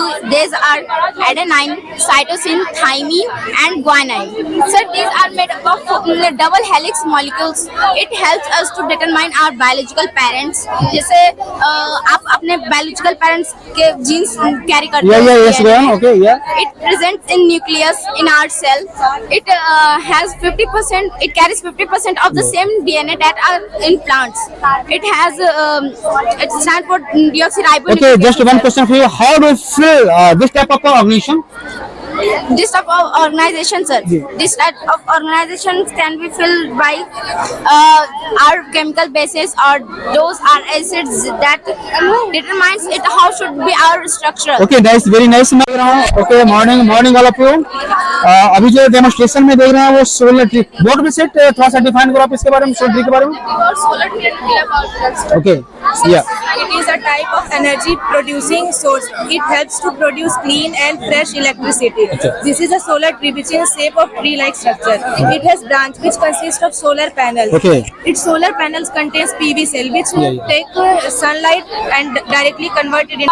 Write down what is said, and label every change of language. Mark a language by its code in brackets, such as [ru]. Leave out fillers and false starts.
[en] These are adenine, cytosine, thymine and guanine. Sir, these are made up of double helix molecules. It helps us to determine our biological parents. [hi] जैसे आप अपने [en] biological parents [hi] के [en] genes carry [hi] करते हैं। [en] Yes, okay, yeah. It presents in nucleus in our cell. It has 50%. It carries 50% of the same DNA that are in plants. It has it stands for deoxyribonucleic. Okay, just one question for you. How do you feel this type of organization? This type of organization, sir. This type of organizations can be filled by our chemical bases or those are acids that determines it how should be our structure. Okay, that's very nice. [hi] मैं देख रहा हूँ। [en] Okay, morning all of you. [hi] अभी जो demonstration में देख रहे हैं वो solar tree. [en] What is it? [hi] थोड़ा सा डिफाइन करो आप इसके बारे में, सोलर ट्री के बारे में। [en] Solar tree and nuclear power plants. Okay, yeah. It is a type of energy producing source. It helps to produce clean and fresh electricity. This is a solar tree which is a shape of tree-like structure. It has branch which consist of solar panels. Okay. Its solar panels contains PV cell which take sunlight and directly convert it into